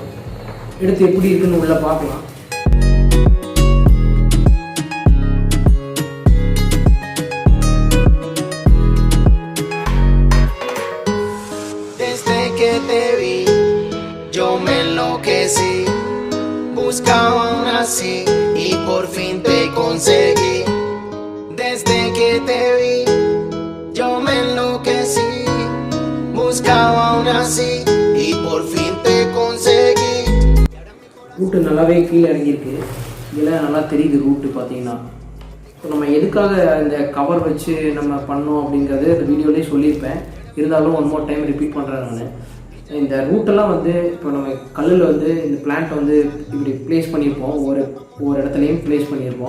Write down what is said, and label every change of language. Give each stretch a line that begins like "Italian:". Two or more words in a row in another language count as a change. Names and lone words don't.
Tamil: எடுத்து எப்படி இருக்குன்னு உள்ளே பார்க்கலாம்.
Spanish: Desde que te vi, yo me enloquecí, buscaba una nací y por fin te conseguí. Desde que te vi, yo me enloquecí. Buscaba aún así y por fin te conseguí.
Tamil: ரூட்டு நல்லாவே கீழே இறங்கியிருக்கு. இதெல்லாம் நல்லா தெரியுது ரூட்டு பார்த்தீங்கன்னா. ஸோ நம்ம எதுக்காக இந்த கவர் வச்சு நம்ம பண்ணோம் அப்படிங்கிறது இந்த வீடியோலேயே சொல்லியிருப்பேன். இருந்தாலும்
English: one more time repeat
Tamil: பண்ணுறேன் நான். இந்த ரூட்டெல்லாம் வந்து இப்போ நம்ம கல்லில் வந்து இந்த பிளான்ட் வந்து இப்படி ப்ளேஸ் பண்ணியிருப்போம், ஒவ்வொரு இடத்துலையும் ப்ளேஸ் பண்ணியிருப்போம்.